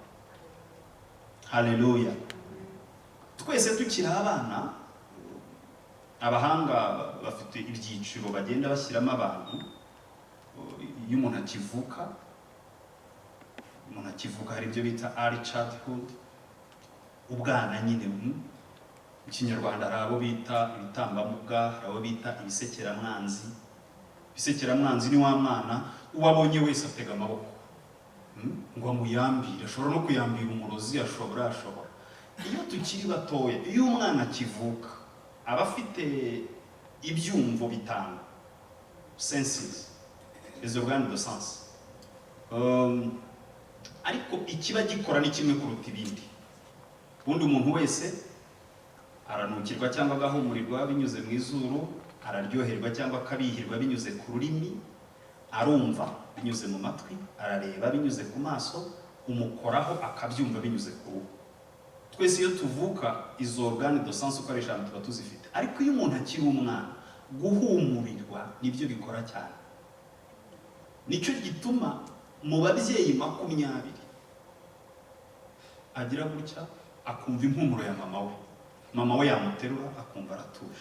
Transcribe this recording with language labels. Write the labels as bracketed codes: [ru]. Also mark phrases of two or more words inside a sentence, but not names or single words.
[rw] Haleluya. Twese tukiri abana, abahanga bafite ibyiciro bagenda bashyiramo abantu. Iyo umuntu akivuka hari ibyo bita [en] early childhood, [rw] ubwana nyine. Mu Kinyarwanda hari abo bita ibitambambuga, hari abo bita ibisekeramwanzi. Ibisekeramwanzi ni wa mwana uwabonye wese atega amaboko ngo amuyambire, ashobora no kuyambira umurozi, ashobora. Iyo tukiri batoya, iyo umwana akivuka aba afite ibyumvo bitanu, [en] senses, [fr] les organes de sens. [rw] ariko ikiba gikora ni kimwe kuruta ibindi. Ubundi umuntu wese aranukirwa cyangwa agahumurirwa binyuze mu izuru, araryoherwa cyangwa akabihirwa binyuze ku rurimi, arumva binyuze mu matwi, arareba binyuze ku maso, umukoraho akabyumva binyuze ku ruhu. Twese iyo tuvuka izo [fr] organe de sens [rw] uko ari eshanu tuba tuzifite, ariko iyo umuntu akiri umwana guhumurirwa nibyo bikora cyane. Nicyo gituma mu babyeyi 20 agira gutya akumva impumuro ya mama we yamuterura akumva aratuje.